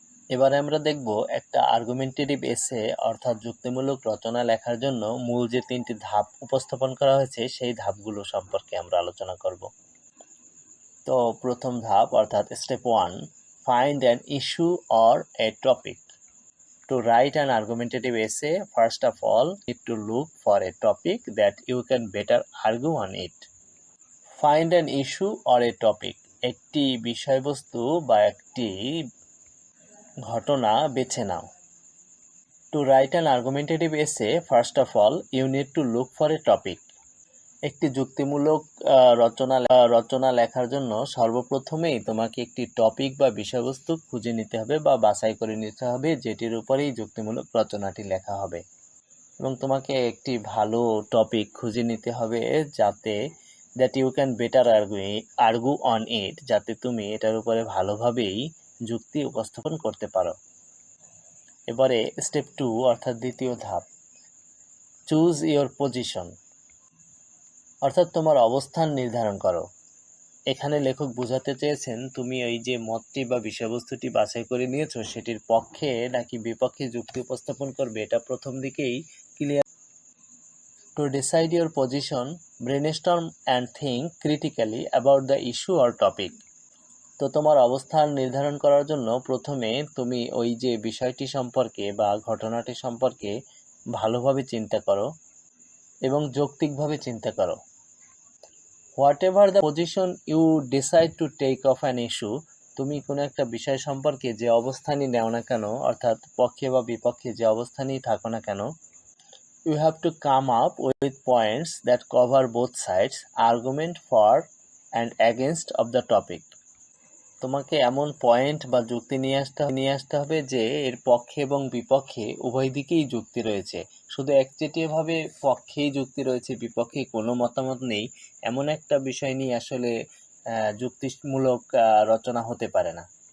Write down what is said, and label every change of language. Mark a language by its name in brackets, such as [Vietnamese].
[Bangla] এবারে আমরা দেখব একটা আর্গুমেন্টেটিভ এসে অর্থাৎ যুক্তিমূলক রচনা লেখার জন্য মূল যে তিনটি ধাপ উপস্থাপন করা হয়েছে সেই ধাপগুলো সম্পর্কে আমরা আলোচনা করব। তো প্রথম ধাপ অর্থাৎ step 1, [English] Find an issue or a topic. To write an argumentative essay, first of all, you need to look for a topic that you can better argue on it. Find an issue or a topic. [Bangla] একটি বিষয়বস্তু বা একটি ঘটনা বেছে নাও। [English] To write an argumentative essay, first of all, you need to look for a topic. [Bangla] একটি যুক্তিমূলক রচনা লেখার জন্য সর্বপ্রথমেই তোমাকে একটি টপিক বা বিষয়বস্তু খুঁজে নিতে হবে বা বাছাই করে নিতে হবে যেটির উপরেই যুক্তিমূলক রচনাটি লেখা হবে, এবং তোমাকে একটি ভালো টপিক খুঁজে নিতে হবে যাতে [English] that you can better argue on it, [Bangla] যাতে তুমি এটার উপরে ভালোভাবেই যুক্তি উপস্থাপন করতে পারো। এবারে স্টেপ 2 অর্থাৎ দ্বিতীয় ধাপ, [English] choose your position, [Bangla] অর্থাৎ তোমার অবস্থান নির্ধারণ করো। এখানে লেখক বোঝাতে চেয়েছেন তুমি এই যে মতটি বা বিষয়বস্তুটি বাছাই করে নিয়েছো সেটির পক্ষে নাকি বিপক্ষে যুক্তি উপস্থাপন করবে এটা প্রথম দিকেই clear. [English] To decide your position, brainstorm and think critically about the issue or topic. [Bangla] তো তোমার অবস্থান নির্ধারণ করার জন্য প্রথমে তুমি ওই যে বিষয়টি সম্পর্কে বা ঘটনাটি সম্পর্কে ভালোভাবে চিন্তা করো এবং যৌক্তিকভাবে চিন্তা করো। [English] Whatever the position you decide to take of an issue, [Bangla] তুমি কোনো একটা বিষয় সম্পর্কে যে অবস্থানই নেও না কেন, [English] অর্থাৎ পক্ষে বা বিপক্ষে যে অবস্থানই থাকো না কেন, you have to come up with points that cover both sides, argument for and against of the topic. [Bangla] তোমাকে এমন পয়েন্ট বা যুক্তি নিয়ে আসতে হবে যে এর পক্ষে এবং বিপক্ষে উভয় দিকেই যুক্তি রয়েছে। শুধু একচেটিয়াভাবে পক্ষেই যুক্তি রয়েছে, বিপক্ষে কোনো মতামত নেই, এমন একটা বিষয় নিয়ে আসলে যুক্তিমূলক রচনা হতে পারে না।